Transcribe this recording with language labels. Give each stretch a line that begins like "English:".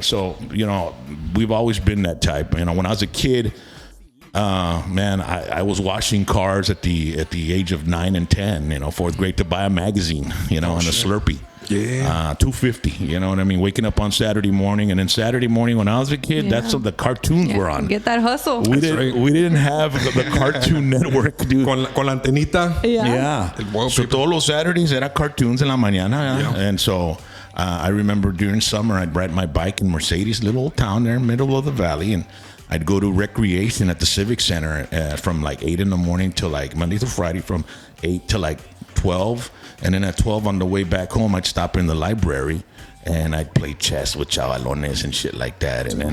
English: so you know, we've always been that type. You know, when I was a kid, man, I was washing cars at the age of 9 and 10, you know, fourth grade, to buy a magazine, you know, and a Slurpee. Yeah. $2.50. You know what I mean? Waking up on Saturday morning, and then Saturday morning when I was a kid, that's what the cartoons were on. Get that hustle. We didn't have the Cartoon Network, dude.
Spanish: Con la antenita.
English: Yeah.
Spanish: So todos los Saturdays era cartoons en la mañana.
English: Yeah. And so I remember during summer, I'd ride my bike in Mercedes, little old town there in the middle of the valley, and I'd go to recreation at the Civic Center from like 8 in the morning till like Monday to Friday from 8 to like 12. And then at 12 on the way back home, I'd stop in the library and I'd play chess with chavalones and shit like that.